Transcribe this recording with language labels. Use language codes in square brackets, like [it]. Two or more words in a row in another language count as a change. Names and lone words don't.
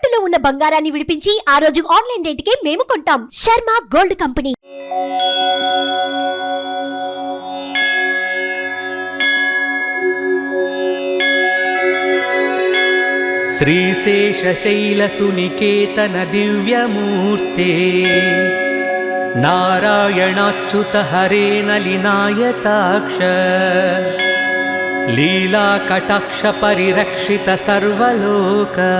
[te] ఉన్న బంగారాన్ని విడిపించి ఆ రోజు ఆన్లైన్ రేటుకే మేము కొంటాం. శర్మ గోల్డ్ కంపెనీ. [sa] श्रीशेषशैलसुनिकेतन दिव्यमूर्ते नारायणाच्युत हरे नलिनायताक्ष लीलाकटाक्ष परिरक्षित सर्वलोक